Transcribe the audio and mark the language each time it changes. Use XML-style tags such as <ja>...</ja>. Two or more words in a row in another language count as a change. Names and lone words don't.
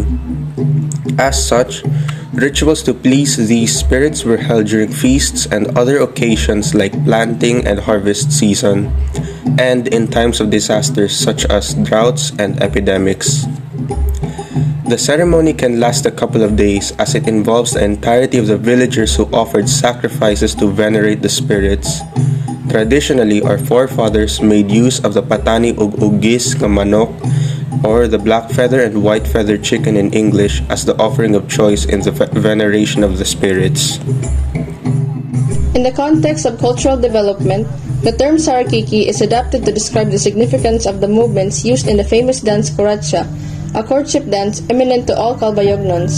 <en>As such, rituals to please these spirits were held during feasts and other occasions like planting and harvest season, and in times of disasters such as droughts and epidemics. The ceremony can last a couple of days as it involves the entirety of the villagers who offered sacrifices to venerate the spirits. Traditionally, our forefathers made use of the</en> <war>patani ug ugis nga manok,</war> <en>or the black feather and white feather chicken in English, as the offering of choice in the veneration of the spirits. In the context of cultural development, the term Sarakiki is adapted to describe the significance of the movements used in the famous dance Kuracha, a courtship dance eminent to all Calbayog nuns.</en>